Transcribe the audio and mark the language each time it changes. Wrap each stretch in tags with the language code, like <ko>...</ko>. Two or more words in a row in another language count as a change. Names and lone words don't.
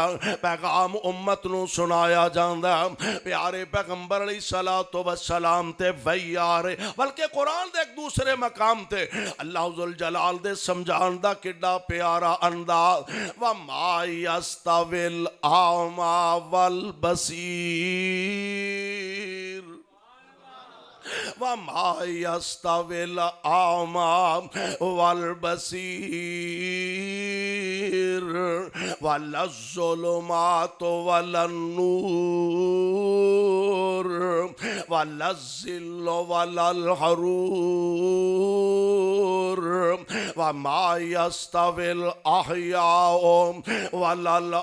<pa>پیغام امت نو سنایا جاندا پیارے پیغمبر</pa> <ar>علیہ الصلوۃ والسلام</ar> <pa>تے وہی آ رہے بلکہ قرآن دے ایک دوسرے مقام تے اللہ ذوالجلال دے سمجھان دا کڈا پیارا انداز</pa> <ar>وَمَا يَسْتَوِي الْأَعْمَى وَالْبَصِيرُ وَمَا يَسْتَوِي الْأَعْمَى وَالْبَصِيرُ وَلَا الظُّلُمَاتُ وَلَا النُّورُ وَلَا الظِّلُّ وَلَا الْحَرُورُ وما يستوي الأحياء ولا</ar>